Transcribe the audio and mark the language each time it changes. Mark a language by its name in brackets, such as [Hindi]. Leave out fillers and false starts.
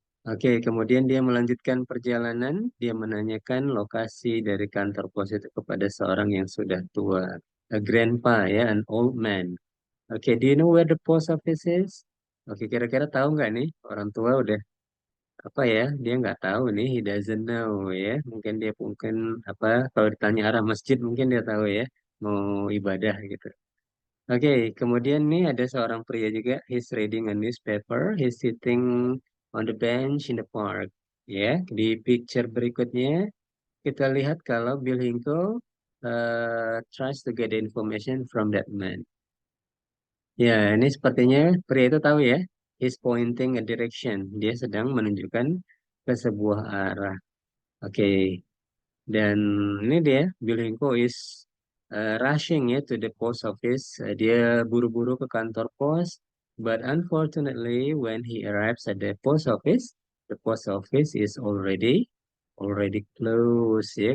[Indonesian] Oke, kemudian dia melanjutkan perjalanan. Dia menanyakan lokasi dari kantor pos itu kepada seorang yang sudah tua. [English] A grandpa ya, an old man. Oke, do you know where the post office is? Oke, [Indonesian] kira-kira tahu nggak nih? Orang tua udah apa ya? Dia nggak tahu nih, [English] he doesn't know [Indonesian] ya. Mungkin apa? Kalau ditanya arah masjid mungkin dia tahu ya. Mau ibadah gitu. Oke, kemudian nih ada seorang pria juga. [English] He's reading a newspaper. He's sitting on the bench in the park. [Indonesian] Ya, di picture berikutnya kita lihat kalau [English] Bill Hinkle tries to get the information from that man. [Indonesian] Ya, ini sepertinya pria itu tahu ya. [English] He's pointing a direction. [Indonesian] Dia sedang menunjukkan ke sebuah arah. Oke, dan ini dia, Bill Hinkle [English] is rushing ya to the post office. [Indonesian] Dia buru-buru ke kantor pos. [English] But unfortunately, when he arrives at the post office is already closed ya.